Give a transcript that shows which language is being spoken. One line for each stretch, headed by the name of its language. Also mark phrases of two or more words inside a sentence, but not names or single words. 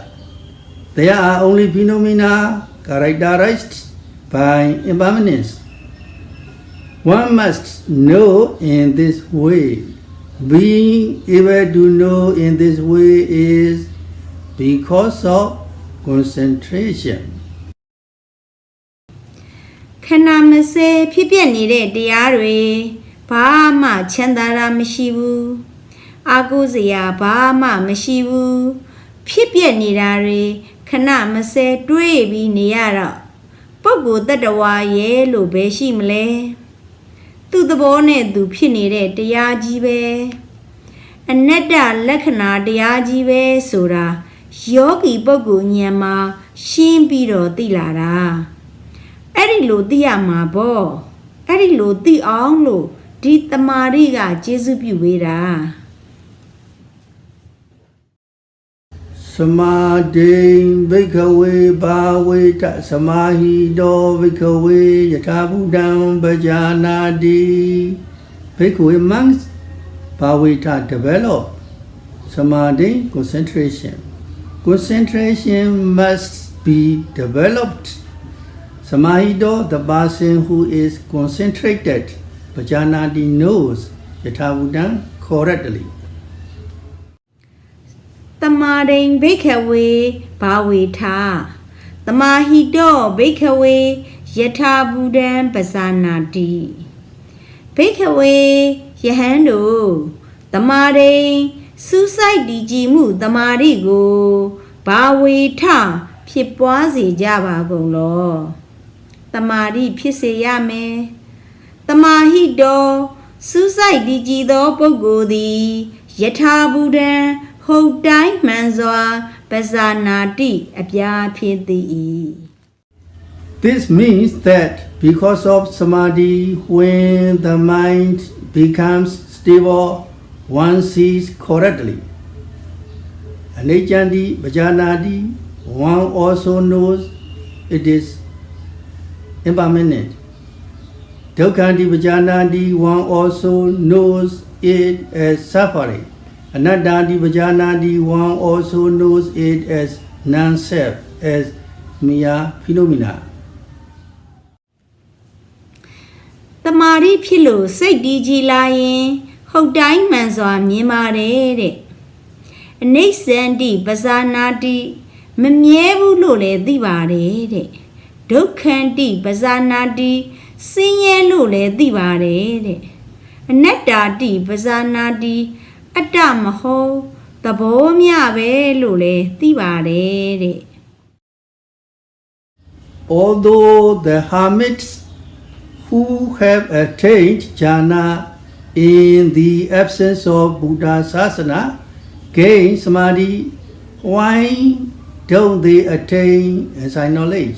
English: There are only phenomena characterized by impermanence. One must know in this way. Being able to know in this way is because of concentration.
Burmese: ခဏမစဲဖြစ်ပြနေတဲ့တရားတွေဘာမှချမ်းသာတာမရှိဘူးအာကိုစရာဘာမှမရှိ ဘူးဖြစ်ပြနေတာတွေခဏမစဲတွေးပြီးနေရတော့ပုဂ္ဂိုလ်တ attva ရဲ့လို့ပဲရှိမလဲသူ့သဘောနဲ့သူဖြစ်နေတဲ့တရားကြီးပဲအနတ္တလက္ခဏာတရားကြီးပဲဆိုတာယောဂီပုဂ္ဂိုလ်ဉာဏ်မှာရှင်းပြီးတော့သိလာတာအဲ့ဒီလိုသိရမှာပေါ့အဲ့ဒီလိုသိအောင်လို့ဒီတမာရီကကျေးဇူးပြုဝေးတာ
Pali: Samādhi bhikkhave bhaveta samāhido bhikkhave yatha buddhaṃ bhajanati.
English: Bhikkhave monks bhaveta develop Samādhi concentration. concentration must be developed. Samādhi, the person who is concentrated, Pajanati knows Yathabhutam correctly.
Pali: တမာရိန်ဘိခဝေဘာဝေထာတမာဟိတောဘိခဝေယထာဘူတံပဇာနာတိ
Burmese: ဘိခဝေယဟန်တို့တမာရိန်စူးစိုက်တည်ကြည်မှုတမာရိကိုဘာဝေထဖြစ်ပွားစေကြပါကုန်လောတမာရိဖြစ်စေရမယ်တမာဟိတောစူးစိုက်တည်ကြည်သောပုဂ္ဂိုလ်သည်ယထာဘူတံဟုတ်တိုင်းမှန်စွာပဇာနာတိအပြားဖြစ်သည်
English: This means that because of Samādhi, when the mind becomes stable, one sees correctly.
Pali: Aniccanti Pajanati,
English: one also knows it is impermanent.
Pali: Dukkhanti Pajanati,
English: one also knows it as suffering.
Pali: Anattati Pajanati,
English: one also knows it as non-self, as mere phenomena.
Burmese: တမာရိဖြစ်လို့စိတ်တည်ကြည်လာရင်ဟုတ်တိုင်းမှန်စွာမြင်ပါတယ်တဲ့
Pali: အနိစ္စန္တိပဇာနာတိ
Burmese: မမြဲဘူးလို့လည်းသိပါတယ်တဲ့
Pali: ဒုက္ခန္တိပဇာနာတိ
Burmese: ဆင်းရဲလို့လည်းသိပါတယ်တဲ့
Pali: အနတ္တာတိပဇာနာတိ
Burmese: အတ္တမဟုတ်သဘောမျှပဲလို့လည်းသိပါတယ်တဲ့
English: Although the hermits who have attained jhana in the absence of Buddha Sasana gain Samādhi, why don't they attain insight knowledge?